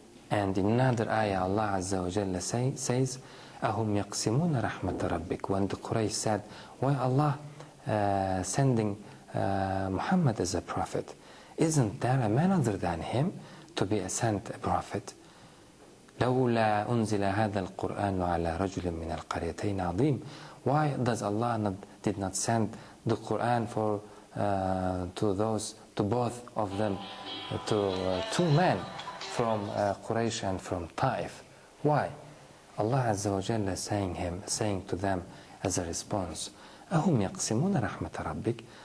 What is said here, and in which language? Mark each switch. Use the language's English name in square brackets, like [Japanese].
[English] And in another ayah, Allah Azza wa Jalla says, [Arabic] Ahum yaqsimuna rahmat rabbik. [English] When the Quraysh said, why Allah sending Muhammad as a prophet? Isn't there a man other than him to be sent a prophet? [Arabic] لولا أنزل هذا القرآن على رجل من القريتين عظيم. [English] Why does Allah did not send the Quran to both of them, to two men from Quraysh and from Taif? Why? Allah Azza wa Jalla saying to them as a response, [Arabic] أهم يقسمون رحمة ربك?